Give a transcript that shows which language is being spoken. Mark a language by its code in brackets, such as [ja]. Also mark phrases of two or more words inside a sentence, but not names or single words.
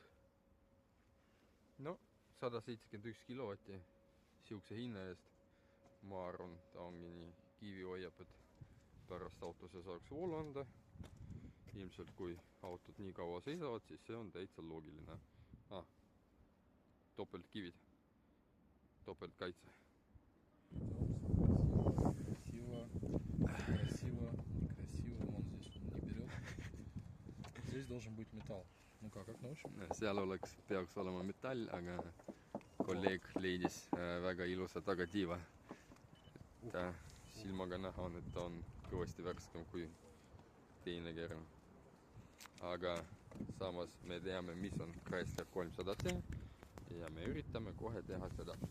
[et] No 171 kilovatti siukse hinna eest. Ma arvan, ta ongi nii kiivi hoiab, et pärast autosse saaks voolu anda. Ilmselt kui autod nii kaua seisavad, siis see on täitsa loogiline. Topeltkivid, topeltkaitse. [ru] Красиво, некрасиво, вон здесь он не берет. Здесь должен быть металл. Ну как на ощупь? [et] Seal peaks olema metall, aga kolleeg leidis väga ilusa tagatiiva. Silmaga näha on, et ta on kõvasti värskem kui teine kern. Aga samas me teame, mis on Chrysler 300C ja me üritame kohe teha seda.